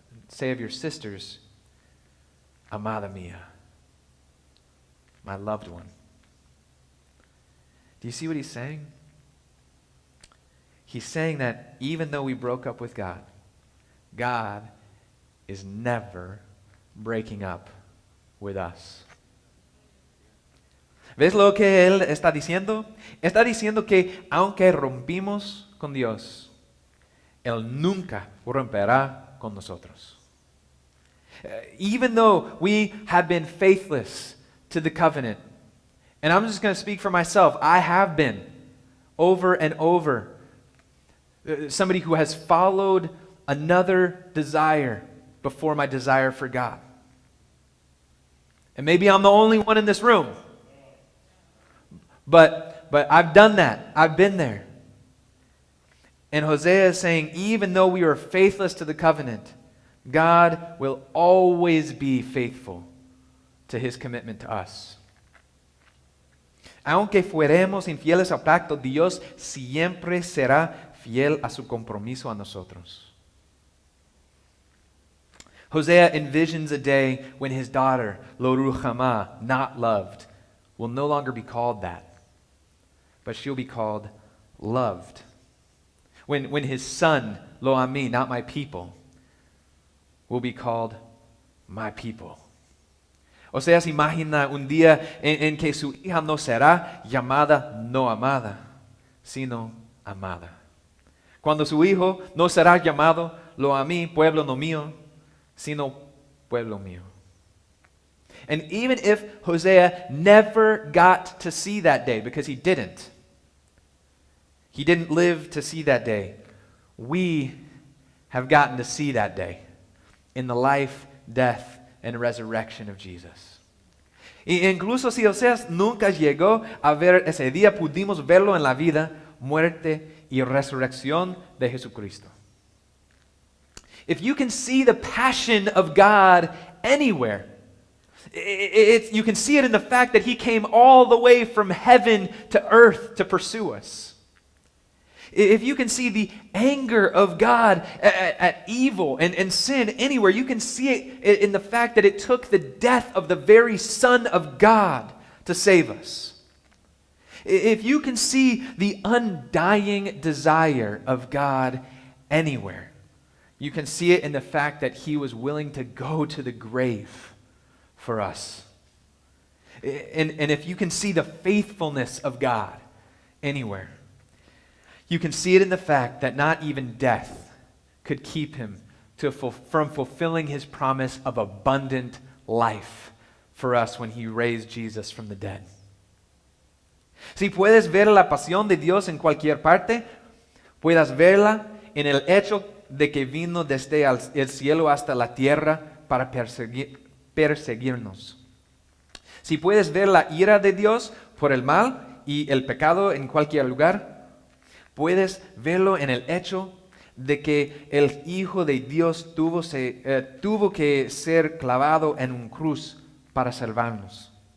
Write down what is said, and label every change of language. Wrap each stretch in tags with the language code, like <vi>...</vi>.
<en>say of your sisters,</en> <es>amada mía,</es> <en>my loved one. Do you see what he's saying? He's saying that even though we broke up with God, God is never breaking up with us.</en> <es>¿Ves lo que él está diciendo? Está diciendo que aunque rompimos con Dios, Él nunca romperá con nosotros.</es> <en>Even though we have been faithless to the covenant, and I'm just going to speak for myself, I have been over and over somebody who has followed another desire before my desire for God. And maybe I'm the only one in this room. But I've done that. I've been there. And Hosea is saying, even though we are faithless to the covenant, God will always be faithful to His commitment to us.</en> <es>Aunque fuéramos infieles al pacto, Dios siempre será fiel a su compromiso a nosotros.</es> <en>Hosea envisions a day when his daughter, Lo Ruhamah, not loved, will no longer be called that, but she'll be called loved. When his son, Lo Ami, not my people, will be called my people.</en> <es>O sea, se imagina un día en que su hija no será llamada no amada, sino amada. Cuando su hijo no será llamado Lo Ami, pueblo no mío, sino pueblo mío.</es> <en>And even if Hosea never got to see that day, because he didn't live to see that day, we have gotten to see that day in the life, death, and resurrection of Jesus.</en> <es>Y incluso si Oseas nunca llegó a ver ese día, pudimos verlo en la vida, muerte y resurrección de Jesucristo.</es> <en>If you can see the passion of God anywhere, you can see it in the fact that He came all the way from heaven to earth to pursue us. If you can see the anger of God at evil and sin anywhere, you can see it in the fact that it took the death of the very Son of God to save us. If you can see the undying desire of God anywhere, you can see it in the fact that He was willing to go to the grave for us. And if you can see the faithfulness of God anywhere, you can see it in the fact that not even death could keep Him from fulfilling His promise of abundant life for us when He raised Jesus from the dead.</en> <es>Si puedes ver la pasión de Dios en cualquier parte, puedas verla en el hecho de que vino desde el cielo hasta la tierra para perseguirnos. Si puedes ver la ira de Dios por el mal y el pecado en cualquier lugar, puedes verlo en el hecho de que el Hijo de Dios tuvo que ser clavado en un cruz para salvarnos.</es>